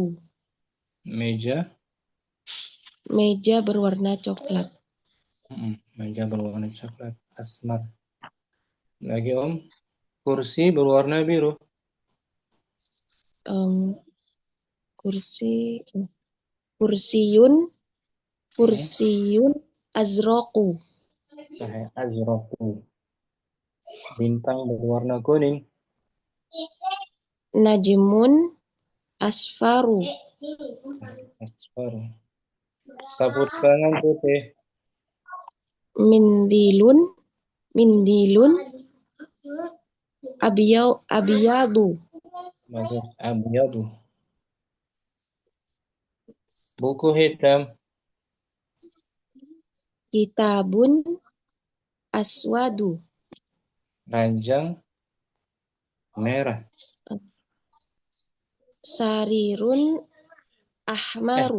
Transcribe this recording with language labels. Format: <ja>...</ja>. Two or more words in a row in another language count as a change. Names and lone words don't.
<id>Meja. Meja berwarna coklat. Meja berwarna coklat.</id> <ar>Asmar.</ar> <id>Lagi Kursi berwarna biru. Kursi,</id> <ar>كرسيٌّ أزرقُ. Azraku.</ar> <id>Bintang berwarna kuning.</id> <ar>نجمٌ أصفرُ.</ar> <id>Asfar. Sapu tangan putih.</id> <ar>منديلٌ أبيضُ.</ar> <id>Bagus. Abyadu. Buku hitam.</id> <ar>كتابٌ أسودُ.</ar> <id>Ranjang merah.</id> <ar>سريرٌ أحمرُ.</ar>